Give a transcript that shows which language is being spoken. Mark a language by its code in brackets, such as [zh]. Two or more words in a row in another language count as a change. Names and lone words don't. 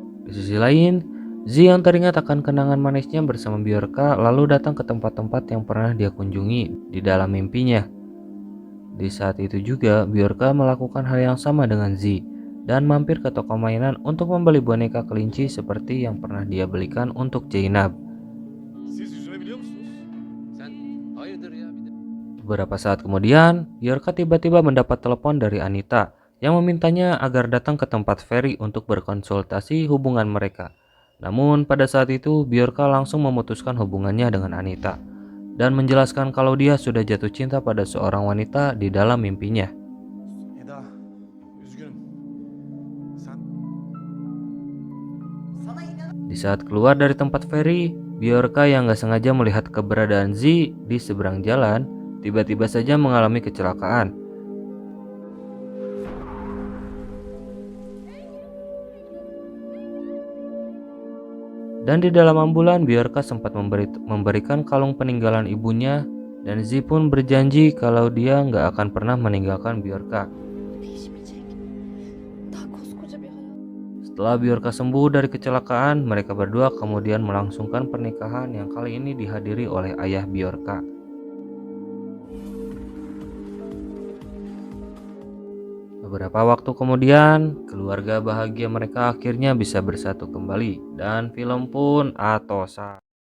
[id] Di sisi lain, Z yang teringat akan kenangan manisnya bersama Bjorka lalu datang ke tempat-tempat yang pernah dia kunjungi di dalam mimpinya. Di saat itu juga, Bjorka melakukan hal yang sama dengan Z dan mampir ke toko mainan untuk membeli boneka kelinci seperti yang pernah dia belikan untuk Zeynep. [tr] Siz yüzme biliyor musunuz? Sen hayırdır ya? [id] Beberapa saat kemudian, Bjorka tiba-tiba mendapat telepon dari Anita yang memintanya agar datang ke tempat Ferry untuk berkonsultasi hubungan mereka. Namun pada saat itu Bjorka langsung memutuskan hubungannya dengan Anita dan menjelaskan kalau dia sudah jatuh cinta pada seorang wanita di dalam mimpinya. [tr] Eda, üzgünüm. Sen [id] Di saat keluar dari tempat Ferry, Bjorka yang gak sengaja melihat keberadaan Z di seberang jalan, tiba-tiba saja mengalami kecelakaan. Dan di dalam ambulan, Bjorka sempat memberikan kalung peninggalan ibunya, dan Z pun berjanji kalau dia nggak akan pernah meninggalkan Bjorka. [tr] Değişmeyecek. Daha koskoca bir hayat. [id] Setelah Bjorka sembuh dari kecelakaan, mereka berdua kemudian melangsungkan pernikahan yang kali ini dihadiri oleh ayah Bjorka. Beberapa waktu kemudian, keluarga bahagia mereka akhirnya bisa bersatu kembali dan film pun atosa.